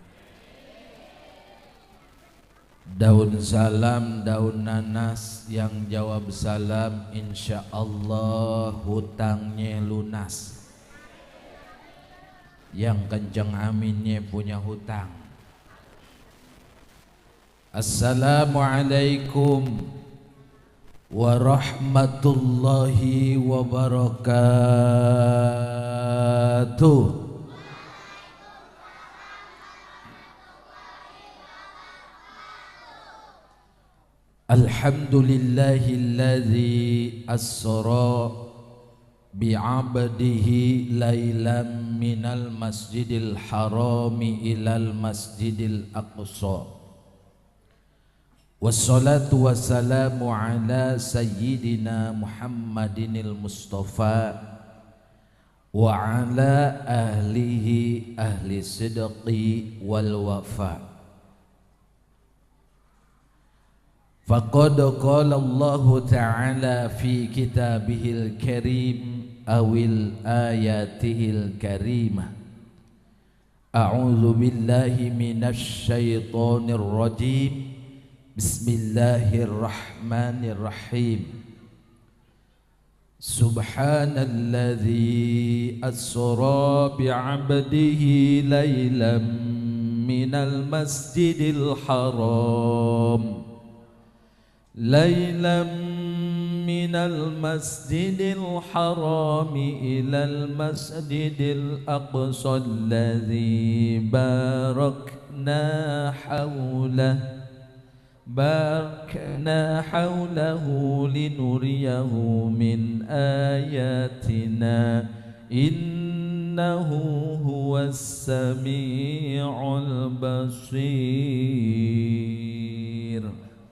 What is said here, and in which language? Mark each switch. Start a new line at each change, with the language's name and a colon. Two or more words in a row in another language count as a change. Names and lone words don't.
Indonesian: Daun salam, daun nanas, yang jawab salam insyaallah hutangnya lunas. Yang kenceng aminnya punya hutang.
Arabic: السلام عليكم ورحمة الله وبركاته. الحمد لله الذي أسرى بعبده ليلا من المسجد الحرام إلى المسجد الأقصى. والصلاة والسلام على سيدنا محمد المصطفى وعلى أهله أهل الصدق والوفا. فقد قال الله تعالى في كتابه الكريم أول آياته الكريمة. أعوذ بالله من الشيطان الرجيم. بسم الله الرحمن الرحيم. سبحان الذي أسرى بعبده ليلا من المسجد الحرام ليلا من المسجد الحرام إلى المسجد الأقصى الذي باركنا حوله لنريه من آياتنا إنه هو السميع البصير.